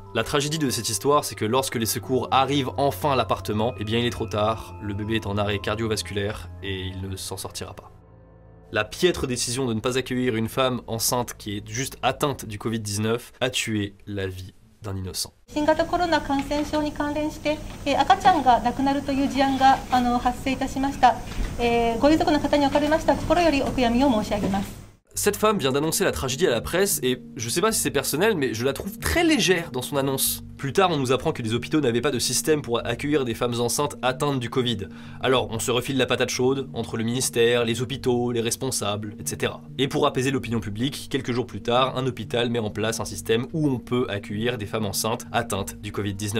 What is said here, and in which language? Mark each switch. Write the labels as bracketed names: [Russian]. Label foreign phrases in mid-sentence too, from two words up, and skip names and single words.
[French] La tragédie de cette histoire, c'est que lorsque les secours arrivent enfin à l'appartement, eh bien il est trop tard, le bébé est en arrêt cardiovasculaire et il ne s'en sortira pas. La piètre décision de ne pas accueillir une femme enceinte qui est juste atteinte du Covid-19 a tué la vie d'un innocent. [Japanese] 新型コロナ感染症に関連して赤ちゃんが亡くなるという事案が発生いたしました。ご遺族の方におかれましては心よりお悔やみを申し上げます。 [French] Cette femme vient d'annoncer la tragédie à la presse et je sais pas si c'est personnel mais je la trouve très légère dans son annonce. Plus tard on nous apprend que les hôpitaux n'avaient pas de système pour accueillir des femmes enceintes atteintes du Covid. Alors on se refile la patate chaude entre le ministère, les hôpitaux, les responsables, etc. Et pour apaiser l'opinion publique, quelques jours plus tard, un hôpital met en place un système où on peut accueillir des femmes enceintes atteintes du Covid-19.